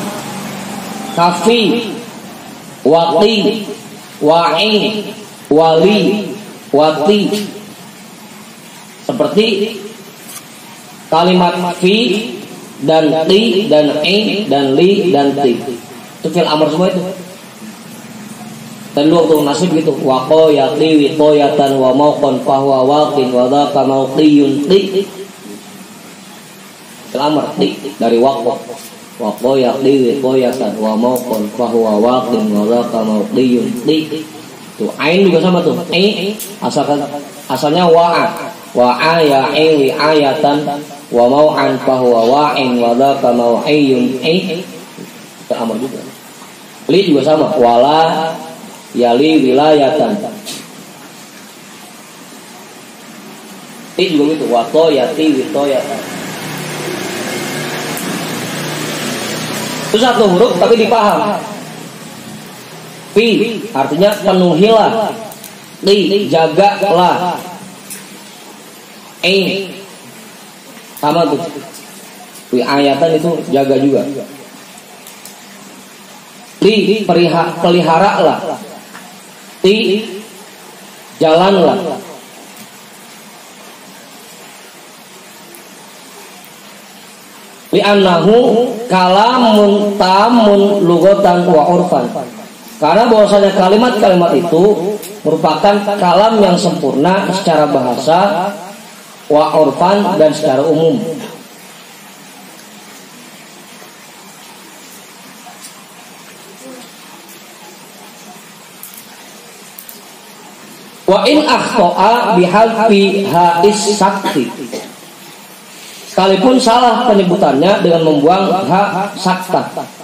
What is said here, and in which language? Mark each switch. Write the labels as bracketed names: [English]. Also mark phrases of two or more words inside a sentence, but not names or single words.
[Arabic] كافٍ، واقٍ، واعٍ، والٍ، واتٍ. [Indonesian] Seperti kalimat fi dan ti dan i dan li dan ti. Itu fi'il amr semua itu. Dan lu waktu nasib gitu, [Arabic] وقى يقي وقاية وموقى فهو واقٍ وذاك موقيّ قِ. [Indonesian] Amr ti dari [Arabic] وقى يقي وقاية وموقى فهو واقٍ وذاك موقيّ قِ. [Indonesian] Tuh ain juga sama tuh. [Arabic] Asalnya وعى يعي وعاية وموعى فهو واعٍ وذاك موعيّ عِ. [Indonesian] Itu amr juga. Li juga sama, [Arabic] ولي يلي ولاية. [Indonesian] Ti juga gitu, [Arabic] وقى يتي وقاية. [Indonesian] Itu satu huruf tapi dipaham. Fi artinya penuhilah. Li jagalah. Sama tuh. Wi ayatan itu jaga juga. Li peliharalah. Ti jalanlah. [Arabic] لأنه كلام تام لغةً وعرفًا. [Indonesian] Karena bahwasanya kalimat-kalimat itu merupakan kalam yang sempurna secara bahasa, [Arabic] وعرفًا [Indonesian] dan secara umum. [Arabic] وإن أخطأ بحذف هاء السكت. [Indonesian] Sekalipun salah penyebutannya dengan membuang hak sakta.